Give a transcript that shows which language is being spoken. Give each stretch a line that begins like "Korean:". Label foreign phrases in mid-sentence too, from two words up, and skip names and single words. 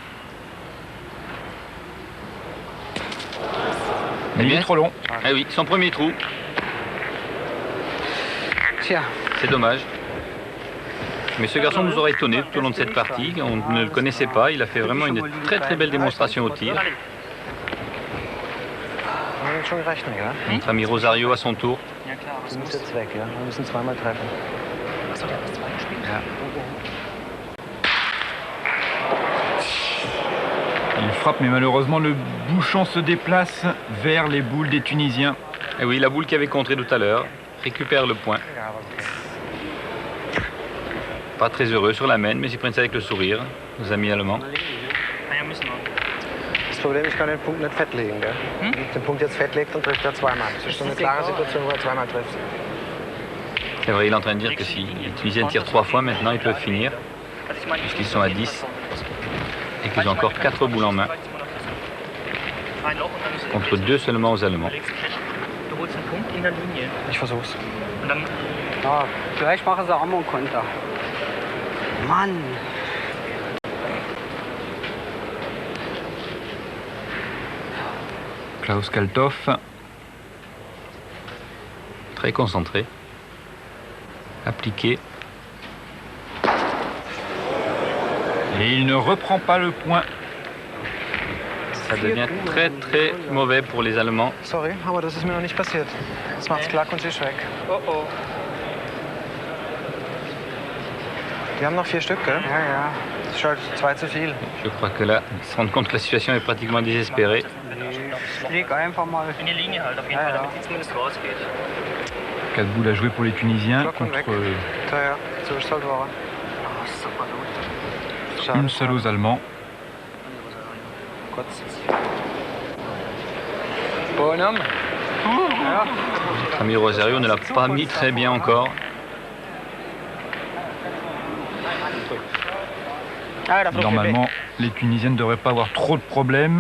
French: Mais il est trop long. Ah oui, son premier trou. C'est dommage. Mais ce garçon nous aura étonnés tout au long de cette partie. On ne le connaissait pas. Il a fait vraiment une très très belle démonstration au tir.
German: Schon rechnen, ja?
French: Notre ami Rosario à son tour.
German: Du musst jetzt weg, ja? Wir müssen zweimal treffen.
French: Il frappe, mais malheureusement le bouchon se déplace vers les boules des Tunisiens. Et oui, la boule qui avait contré tout à l'heure récupère le point. Pas très heureux sur la mène, mais ils prennent ça avec le sourire, nos amis allemands.
German: Ja, müssen wir. Das Problem, ich kann den Punkt nicht festlegen, gell? Wenn ich den Punkt jetzt festlegt, dann trifft er zweimal. Das ist so eine klare Situation, wo er zweimal trifft.
French: C'est vrai, il est en train de dire que si les Tunisiens tirent 3 fois maintenant, ils peuvent finir, puisqu'ils sont à 10 et qu'ils ont encore 4 boules en main,
German: Ein Loch und dann ist
French: contre 2 seulement aux Allemands.
German: Du holst einen Punkt in der Linie. Ich versuch's. Und dann Ja, vielleicht machen sie auch mal einen Konter. Mann. Klaus Kalthoff.
French: Très concentré, appliqué. Et il ne reprend pas le point. Ça devient très très mauvais pour les Allemands.
German: Sorry, aber das ist mir noch nicht passiert. Jetzt macht's klack und sie ist weg. oh oh. Die haben noch 4 Stück, gell? Ja, ja. Das ist schon 2 zu viel.
French: Je crois que là, ils se rendent compte que la situation est pratiquement désespérée.
German: Leg einfach mal. In die Linie halt auf jeden Ja, Fall, ja. damit es zumindest rausgeht.
French: 4 boules à jouer pour les Tunisiens
German: Glocken
French: contre
German: weg. Ja, ja, so ist es halt wahr.
French: une seule aux Allemands.
German: Kurz. Bonhomme.
French: Notre ami Rosario ne l'a pas mis très bien encore. Normalement, les Tunisiens ne devraient pas avoir trop de problèmes.